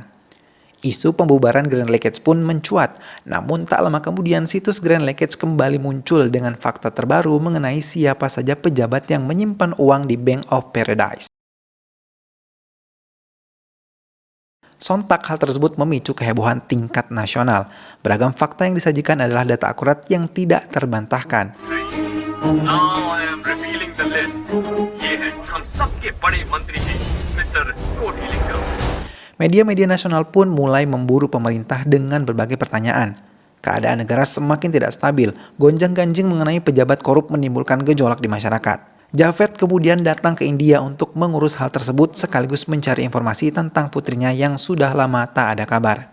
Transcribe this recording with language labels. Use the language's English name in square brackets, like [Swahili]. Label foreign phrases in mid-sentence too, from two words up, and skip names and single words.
[Indonesian] Isu pembubaran Grand Leakage pun mencuat, namun tak lama kemudian situs Grand Leakage kembali muncul dengan fakta terbaru mengenai siapa saja pejabat yang menyimpan uang di Bank of Paradise. Sontak hal tersebut memicu kehebohan tingkat nasional. Beragam fakta yang disajikan adalah data akurat yang tidak terbantahkan. [English] Now I am revealing the list. [Hindi] ये है हम सबके बड़े मंत्री जी, मिस्टर कोटिलिंगम. [Indonesian] Media-media nasional pun mulai memburu pemerintah dengan berbagai pertanyaan. Keadaan negara semakin tidak stabil, gonjang-ganjing mengenai pejabat korup menimbulkan gejolak di masyarakat. Javed kemudian datang ke India untuk mengurus hal tersebut sekaligus mencari informasi tentang putrinya yang sudah lama tak ada kabar.